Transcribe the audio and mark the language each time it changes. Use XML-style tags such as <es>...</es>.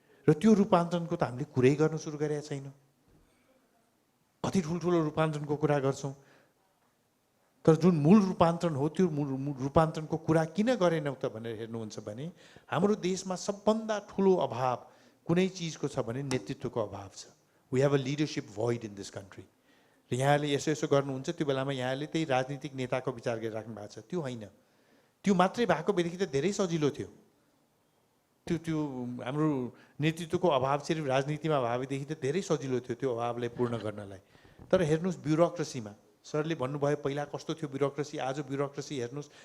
<ne>र त्यो रूपान्तरणको त हामीले कुरै गर्न सुरु गरेका छैनौँ। कति ठुल्ठुलो रूपान्तरणको कुरा गर्छौँ, तर जुन मूल रूपान्तरण हो त्यो मूल रूपान्तरणको कुरा किन गरेनौँ त भनेर हेर्नुहुन्छ भने हाम्रो देशमा सबभन्दा ठुलो अभाव कुनै चिजको छ भने नेतृत्वको अभाव छ।</ne> <en>We have a leadership void in this country.</en> <ne>र यहाँले यसो यसो गर्नुहुन्छ, त्यो बेलामा यहाँले त्यही राजनीतिक नेताको विचार गरिराख्नु भएको छ। त्यो होइन, त्यो मात्रै भएको भएदेखि त धेरै सजिलो थियो। त्यो हाम्रो नेतृत्वको अभाव सिर्फ राजनीतिमा भएदेखि त धेरै सजिलो थियो त्यो अभावलाई पूर्ण गर्नलाई। तर हेर्नुहोस् ब्युरोक्रेसीमा, सरले भन्नुभयो पहिला कस्तो थियो ब्युरोक्रेसी, आज ब्युरोक्रेसी हेर्नुहोस्।</ne>